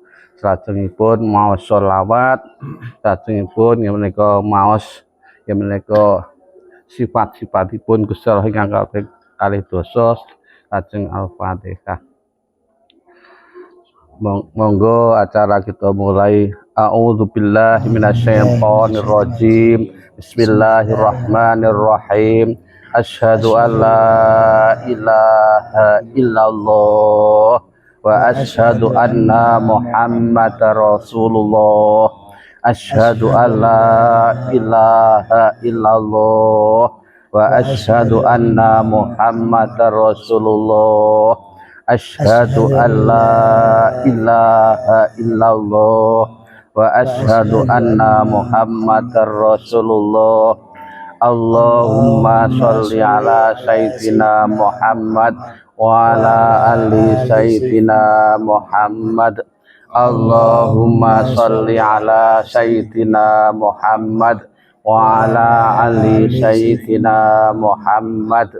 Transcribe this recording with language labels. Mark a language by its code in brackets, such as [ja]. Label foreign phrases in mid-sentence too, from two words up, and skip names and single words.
[jv] Salajengipun maos sholawat, salajengipun menika maos menika sifat-sifatipun Gusti Allah ingkang kalih dosa, lajeng Al-Fatihah. [id] Monggo acara kita mulai. [ar] أعوذ بالله من الشيطان الرجيم. بسم الله الرحمن الرحيم. أشهد أن لا إله إلا الله وأشهد أن محمدا رسول الله. أشهد أن لا إله إلا الله وأشهد أن محمدا رسول الله. أشهد أن لا إله إلا الله وأشهد أن محمدا رسول الله. اللهم صل على سيدنا محمد وعلى آل سيدنا محمد. اللهم صل على سيدنا محمد وعلى آل سيدنا محمد.